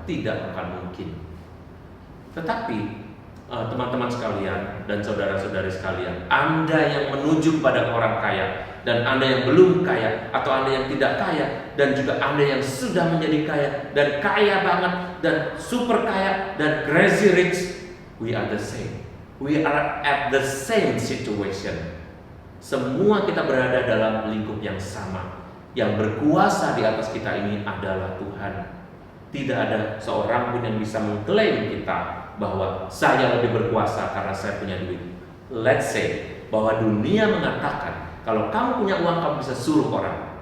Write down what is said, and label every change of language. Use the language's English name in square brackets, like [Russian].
[Indonesian] Tidak akan mungkin. Tetapi teman-teman sekalian dan saudara-saudari sekalian, Anda yang menuju kepada orang kaya dan Anda yang belum kaya, atau Anda yang tidak kaya dan juga Anda yang sudah menjadi kaya dan kaya banget dan super kaya dan [English] crazy rich, we are the same. We are at the same situation. [Indonesian] Semua kita berada dalam lingkup yang sama. Yang berkuasa di atas kita ini adalah Tuhan. Tidak ada seorang pun yang bisa mengklaim kita bahwa saya lebih berkuasa karena saya punya duit. [English] Let's say [Indonesian] bahwa dunia mengatakan kalau kamu punya uang kamu bisa suruh orang.